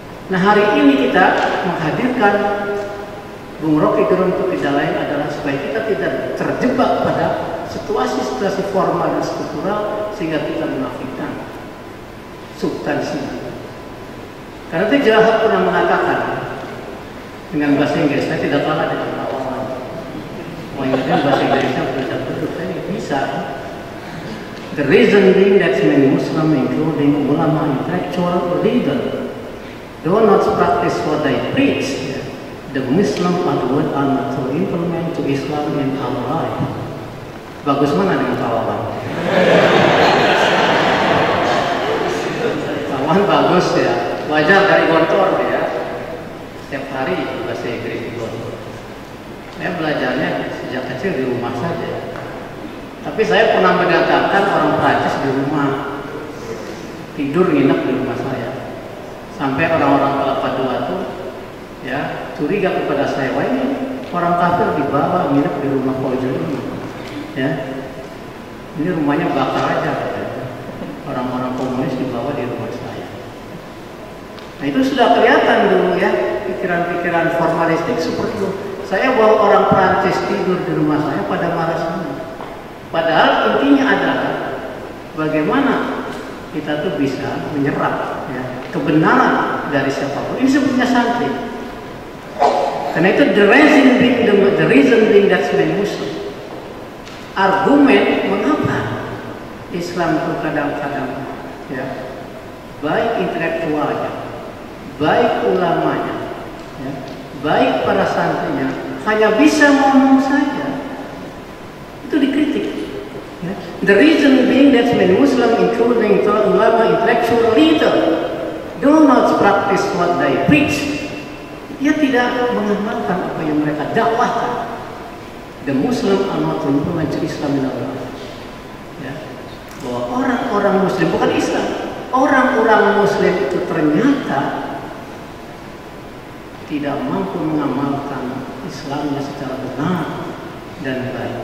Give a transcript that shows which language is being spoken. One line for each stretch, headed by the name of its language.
Indonesian: Nah hari ini kita menghadirkan Bung Rocky Gerung itu tidak lain adalah supaya kita tidak terjebak pada situasi-situasi formal dan struktural sehingga kita menafikan substansi. Karena itu Jahat pernah mengatakan dengan bahasa Inggris, saya tidak kalah dengan orang-orang. Orang Inggris bahasa Inggrisnya betul-betul saya bisa.
English: The reason being that many Muslim, including ulama, intellectual, leader, do not practice what they preach. The Muslim are the one to implement to Islam in our life.
Indonesian: Bagus mana dengan kawan? Kawan bagus ya. Wajar dari kantor ya. Setiap hari bahasa Inggris di kantor. Saya belajarnya sejak kecil di rumah saja. Tapi saya pernah mendatangkan orang Prancis di rumah, tidur nginep di rumah saya. Sampai orang-orang Kelapa II tuh ya curiga kepada saya, wah ini orang kafir dibawa nginep di rumah Fauzi ini. Ya, ini rumahnya bakar aja. Orang-orang komunis dibawa di rumah saya. Nah itu sudah kelihatan dulu ya pikiran-pikiran formalistik seperti itu. Saya bawa orang Prancis tidur di rumah saya pada marah semua. Padahal intinya adalah bagaimana kita tuh bisa menyerap ya, kebenaran dari siapapun. Ini sebetulnya santri. Karena itu
English: the reason being that's many Muslim.
Indonesian: Argumen mengapa Islam itu kadang-kadang ya, baik intelektualnya, baik ulamanya, ya, baik para santrinya hanya bisa ngomong saja, itu dikritik. Ya.
English: The reason being that many Muslim, including ulama, intellectual leader, do not practice what they preach.
Indonesian: Dia tidak mengamalkan apa yang mereka dakwahkan.
English: The Muslim are not implement Islam in our life.
Indonesian: Ya. Bahwa orang-orang Muslim bukan Islam, orang-orang Muslim itu ternyata tidak mampu mengamalkan Islamnya secara benar dan baik.